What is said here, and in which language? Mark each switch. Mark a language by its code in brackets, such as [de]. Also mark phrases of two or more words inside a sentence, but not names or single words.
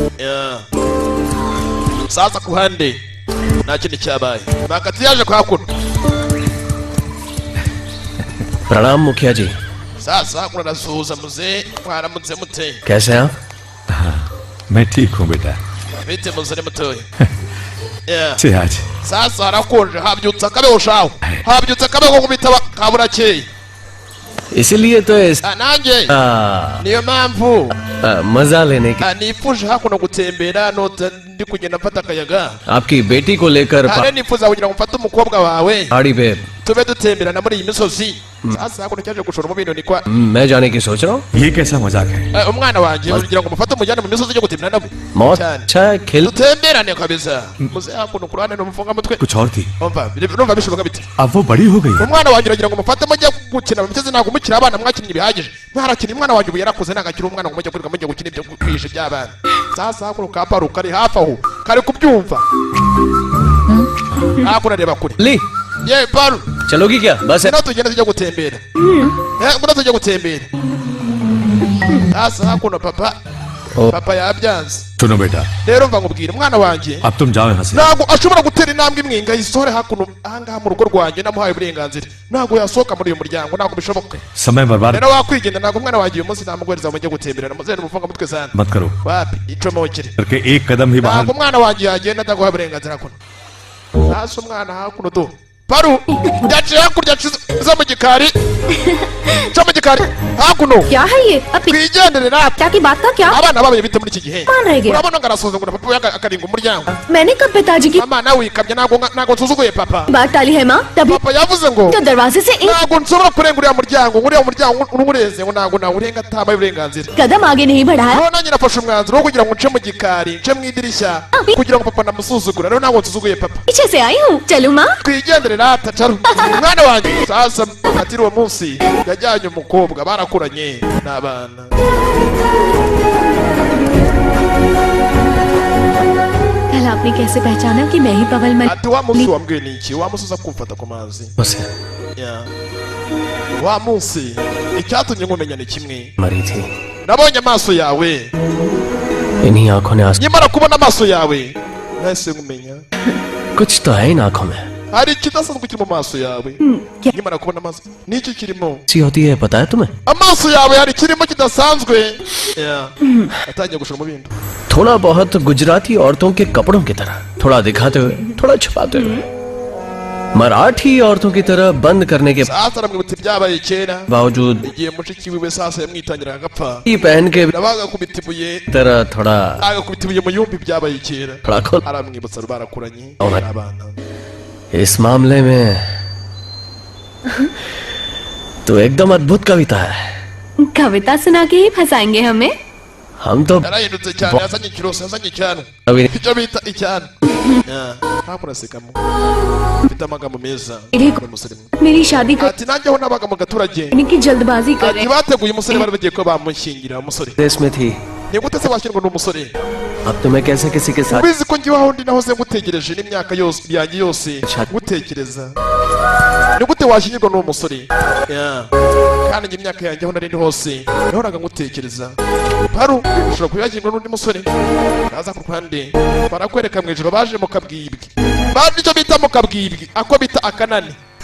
[rw] sasa ku hande nta kindi cyabaye bakati yaje kuhakuna [hi] प्रणाम मुखिया जी [rw] sasa hakuna nasuhuza muzee mwaramutse mute [hi] कैसे हैं आप मैं ठीक हूँ बेटा [rw] bite muzere mutoya [hi] से आज [rw] sasa harakonje habyutse akabeho shaho habyutse akabeho kubitaba kaburakeye [hi] इसीलिए तो [rw] nanjye niyo mpamvu [hi] मजा लेने की [rw] nifuje hakuno gutembera nota ndi kugenda mfata akayaga [hi] आपकी बेटी को लेकर [rw] nifuza kugira ngo mfate umukobwa wawe [hi] पहाड़ी पे [rw] tube dutemberana muri iyi misozi sasa hakuno cyaje gushora mu bintu ni kwa [hi] मैं जाने की सोच रहा हूँ ये कैसा मजाक है [rw] umwana wanjye kugira ngo mufate umujyane mu misozi yo gutemberana nawe [hi] बहुत अच्छा है खेल [rw] dutemberane kabisa muze hakuno kurane no mufunga mutwe [hi] कुछ और थी [rw] urumva bishoboka bite [hi] अब वो bड़ी हो गई [rw] umwana wanjye uragira ngo mufate mujye gukina mu misozi ntabwo mukiri abana mwakinnye bihagije mwarakina umwana wanjye ubu yarakuze nagakira umwana ngo mujye kwirirwa mujye gukina ibyo kwisha by'abana sasa hakuno ka paru kari hafi aho kari kubyumva hakuno areba kure [hi] ली [rw] ye paru [hi] चलोगी क्या बस है [rw] Sino tugenda tujya gutembera mbona tujya gutembera sasa hakuno papa yabyanze [hi] सुनो बेटा [rw] rero mva nkubwira umwana wanjye [hi] अब तुम जाओ यहाँ से [rw] ntabwo ashobora gutera intambwe imwe ngo ayisore hakuno ahangaha mu rugo rwanjye namuhaye uburenganzira ntabwo yasohoka muri uyu muryango ntabwo bishoboka [hi] समय बर्बाद [rw] rero wakwigenda ntabwo umwana wanjye uyu munsi namuguhereza mujye gutemberana muzehe n'umufunga mutwe sana [hi] मत करो [rw] wapi icomokere [hi] करके एक कदम ही बाहर [rw] ntabwo umwana wanjye yagenda ataguhaye uburenganzira hakuno hasi umwana hakuno do paru yaciye hakurya zo mu gikari cyo mu gikari hakuno [hi] क्या है ये अब [rw] twigendere natwe [hi] क्या की बात का क्या [rw] abana babaye bite muri iki gihe [hi] कौन रह गया [rw] urabona ngo arasoza ngo papa akaringa umuryango [hi] मैंने कब पिताजी की [rw] mama nawe wikabye ntabwo nsuzuguye papa [hi] बात टाली है माँ तभी [rw] papa yavuze ngo [hi] तो दरवाजे से एक [rw] ntabwo nshobora kurenga uriya muryango urureze ngo ntabwo nawurenga atabaye uburenganzira [hi] कदम आगे नहीं बढ़ाया [rw] rero nanjye nafashe umwanzuro wo kugira ngo nce mu gikari nce mu idirishya kugira ngo papa namusuzugura rero ntabwo nsuzuguye papa [hi] पीछे से आई हूँ चलूँ माँ [rw] twigendere rata caru umwana wanjye sasa atiri uwo munsi yajyanye umukobwa barakuranye n'abana [hi] कल आपने कैसे पहचाना कि मैं ही पवल मल [rw] ati wa munsi wambwiye ni iki wa munsi uza kumfata ku mazi [hi] बस है [rw] wa munsi icyatumye nkumenya ni kimwe [hi] मरी थी [rw] nabonye amaso yawe [hi] इन्हीं आंखों ने [rw] nyamara kubona amaso yawe nahise nkumenya [hi] कुछ तो है इन आंखों में [rw] hari ikidasanzwe kiri mu maso yawe nyamara kubona amaso n'icyo kirimo [hi] सी होती है पता है तुम्हें [rw] amaso yawe hari ikirimo kidasanzwe atangiye gushora mu bindi [hi] थोड़ा बहुत गुजराती औरतों के कपड़ों की तरह थोड़ा दिखाते हुए थोड़ा छुपाते हुए मराठी औरतों की तरह बंद करने के [rw] sasa aramwibutsa ibyabaye kera [hi] बावजूद [rw] igihe mushiki wiwe sasa yamwitangiraga agapfa [hi] ये पहन के [rw] nabaga kubita ibuye [hi] तरह थोड़ा [rw] agakubita ibuye mu yumbi ibyabaye kera [hi] थोड़ा खोल। aramwibutsa barakuranye abana इस मामले में तो एकदम अद्भुत कविता है। कविता सुना के ही फंसाएंगे हमें। हम तो [rw] yarahindutse cyane yazanye ikiroso yazanye icyana [hi] अभी [rw] icyo bita icyana ntakurasekamo mfite amagambo meza [hi] मेरे- [rw] umusore [hi] मेरी शादी [rw] ati nanjye aho nabaga mu gaturage [hi] करने की जल्दबाजी कर रहे [rw] ati bateguye umusore bari bagiye ko bamushyingira umusore [hi] देश में थी। [rw] ni gute se washyirwa n'umusore [hi] अब तुम्हें कैसे किसी के साथ [rw] ubizi ko ngiwe aho ndi nahoze ngutegereje n'imyaka yose yanjye yose ngutekereza ni gute washyingirwa n'uwo musore kandi njye imyaka yanjye aho nari ndi hose nahoraga ngutekereza paru ushobora kuba yashyingirwa n'undi musore naza ku ruhande barakwereka mu ijoro baje mu kabwibwi baje icyo bita mu kabwibwi ako bita akanani